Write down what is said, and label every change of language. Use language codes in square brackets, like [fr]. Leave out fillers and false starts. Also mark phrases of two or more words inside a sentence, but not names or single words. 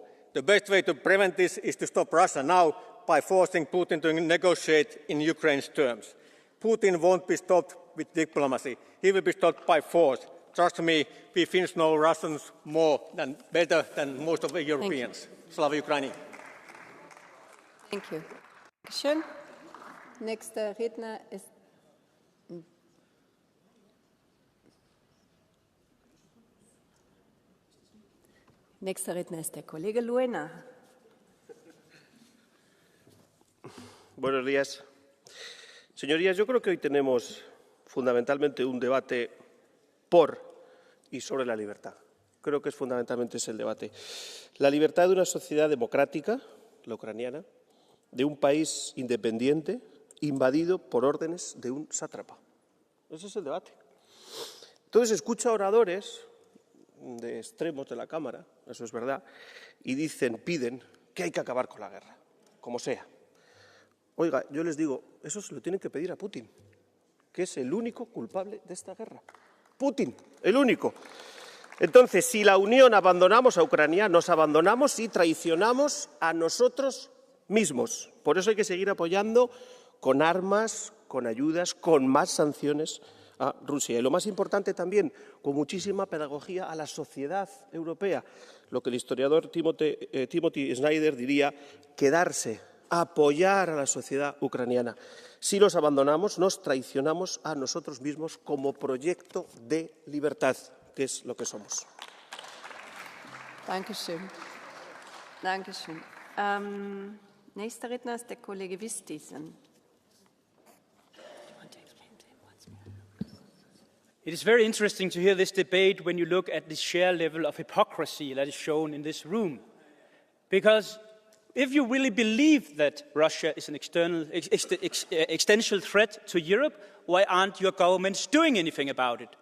[en] The best way to prevent this is to stop Russia now by forcing Putin to negotiate in Ukraine's terms. Putin won't be stopped with diplomacy. He will be stopped by force. Trust me, we Finns know Russians better than most of the Europeans. [uk] Slava Ukraini. [en] Thank you. [de] Schön. Nächster Redner ist der Kollege Luena. [es] Buenos días. Señorías, yo creo que hoy tenemos fundamentalmente un debate por y sobre la libertad. Creo que fundamentalmente es el debate. La libertad de una sociedad democrática, la ucraniana, de un país independiente invadido por órdenes de un sátrapa. Ese es el debate. Entonces escucho a oradores de extremos de la Cámara, eso es verdad, y piden que hay que acabar con la guerra, como sea. Oiga, yo les digo, eso se lo tienen que pedir a Putin, que es el único culpable de esta guerra. Putin, el único. Entonces, si la Unión abandonamos a Ucrania, nos abandonamos y traicionamos a nosotros mismos. Por eso hay que seguir apoyando con armas, con ayudas, con más sanciones a Rusia. Y lo más importante también, con muchísima pedagogía a la sociedad europea. Lo que el historiador Timothy Snyder diría, quedarse, apoyar a la sociedad ucraniana. Si los abandonamos, nos traicionamos a nosotros mismos como proyecto de libertad, que es lo que somos. [de] Dankeschön. Dankeschön. Nächster Redner ist der Kollege Vistisen. [en] It is very interesting to hear this debate when you look at the sheer level of hypocrisy that is shown in this room. Because if you really believe that Russia is an existential threat to Europe, why aren't your governments doing anything about it?